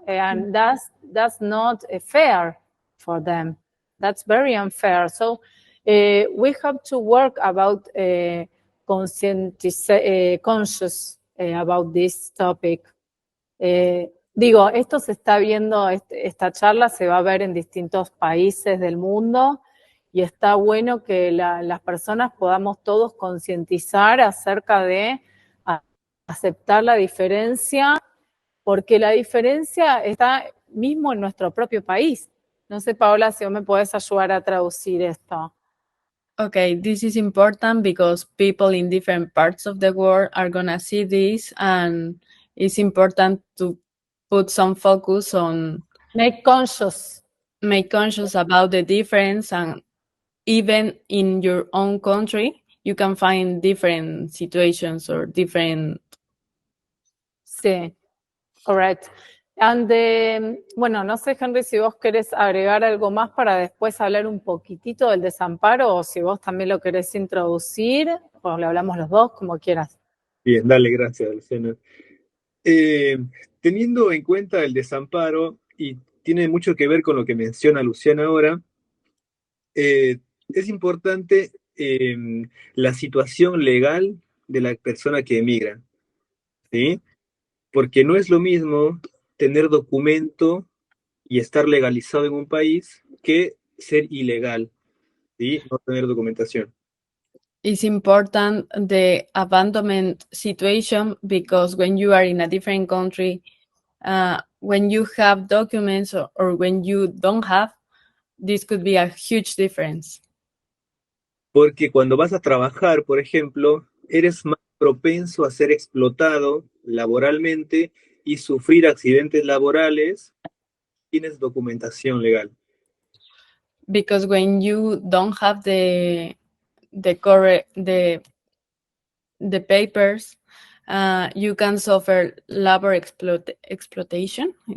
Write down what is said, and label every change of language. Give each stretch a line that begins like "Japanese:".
English: And that's not fair for them. That's very unfair. So we have to work about conscious about this topic.
Spanish: Digo, esto se está viendo, esta charla se va a ver en distintos países del mundo y está bueno que las personas podamos todos concientizar acerca de aceptar la diferencia, porque la diferencia está mismo en nuestro propio país. No sé, Paola, si vos me podés ayudar a traducir esto.
English: Okay, this is important because people in different parts of the world are gonna see this, and it's important to put some focus on make conscious about the difference, and even in your own country you can find different situations or different.
Spanish: Sí,
English: correct.
Spanish: And bueno, no sé, Henry, si vos querés agregar algo más para después hablar un poquitito del desamparo o si vos también lo querés introducir o le hablamos los dos, como quieras. Bien, dale, gracias, Luciana. Teniendo en cuenta el desamparo, y tiene mucho que ver con lo que menciona Luciana ahora, es importante la situación legal de la persona que emigra, ¿sí? Porque no es lo mismo tener documento y estar legalizado en un país que ser ilegal, ¿sí? No tener documentación.
English: It's important the abandonment situation because when you are in a different country, when you have documents or when you don't have, this could be a huge difference.
Spanish: Porque cuando vas a trabajar, por ejemplo, eres más propenso a ser explotado laboralmente y sufrir accidentes laborales, tienes documentación legal.
English: Because when you don't have the correct the papers, you can suffer labor exploitation.